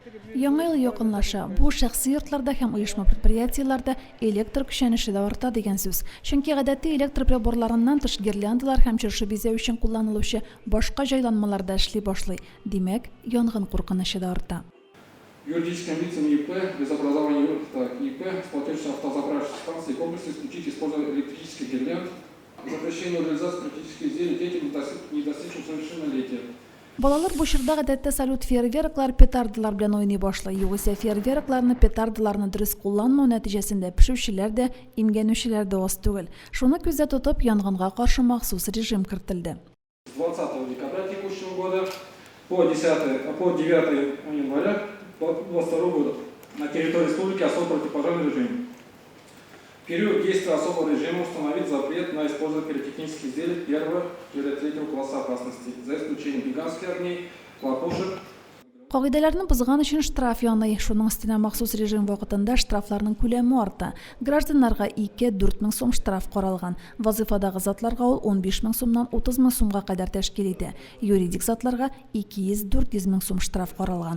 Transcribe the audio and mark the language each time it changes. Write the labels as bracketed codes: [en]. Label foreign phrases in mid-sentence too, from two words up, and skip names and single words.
[tt] Яңа ел якынлаша. Бу шәхси йортларда һәм оешма предприятиеләрдә электр көчәнеше дә арта дигән сүз. Чөнки гадәти электр приборларыннан тыш гирляндалар һәм чыршы бизәү өчен кулланылучы башка җайланмаларда эшли башлый. Димәк, янгын куркынычы да арта. [ru] Юридическим лицам ИП без образования ИП с платежной автозаправочной станции и комплекса исключить использование электрических гирлянд, запрещение реализации критических изделий детям, не достигшим совершеннолетия. [tt] Балалар бу чорда гадәттә салют фейерверклар, петардалар белән уйный башлый. Югыйсә фейерверкларны, петардаларны дөрес кулланмау нәтиҗәсендә пешүчеләр дә, имгәнүчеләр дә аз түгел. Шуны күздә тотып, янгынга каршы махсус режим кертелде. [ru] С 20 декабря текущего года по 9 января 2022 года на территории республики особый противопожарный режим. В период действия особого режима установить запрет на использование пиротехнических изделий 1-3 класса опасности, за исключением гигантских огней, хлопушек. [tt] Кагыйдәләрне бозган өчен штраф яный. Шуның өстенә махсус режим вакытында штрафларның күләме арта. Гражданнарга 2-4 мең сум штраф каралган. Вазыйфадагы затларга ул 15 мең сумнан 30 мең сумга кадәр тәшкил итә. Юридик затларга 200-400 мең сум штраф каралган.